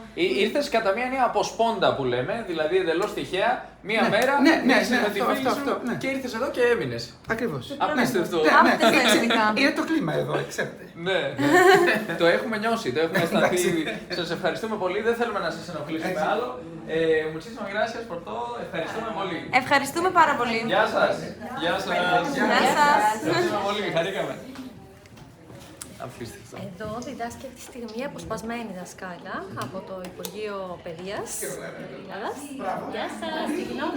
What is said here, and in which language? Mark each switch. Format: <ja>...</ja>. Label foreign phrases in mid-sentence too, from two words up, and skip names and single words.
<el>Ήρθες κατά μία έννοια από σπόντα που λέμε, δηλαδή εντελώς τυχαία, μία Ναι, μέρα ναι, μίλησες ναι, με τη φίλη αυτό, σου ναι. και ήρθες εδώ και έμεινες. Ακριβώς. Απίστευτο. Άπτες τα ελληνικά. Είναι το κλίμα εδώ, ξέρετε. Ναι, το έχουμε νιώσει, το έχουμε αισθανθεί. Σας ευχαριστούμε πολύ, δεν θέλουμε να σας ενοχλήσουμε άλλο.</el> <es>Muchísimas gracias por todo,</es> <el>ευχαριστούμε πολύ. Ευχαριστούμε πάρα πολύ. Γεια σας. Γεια σας. Γεια σας. Ευχαριστούμε πολύ, χαρήκαμε. Απίστευτο. Εδώ διδάσκει αυτή τη στιγμή αποσπασμένη δασκάλα από το Υπουργείο Παιδείας Ελλάδας. Γεια σας, συγγνώμη.</el>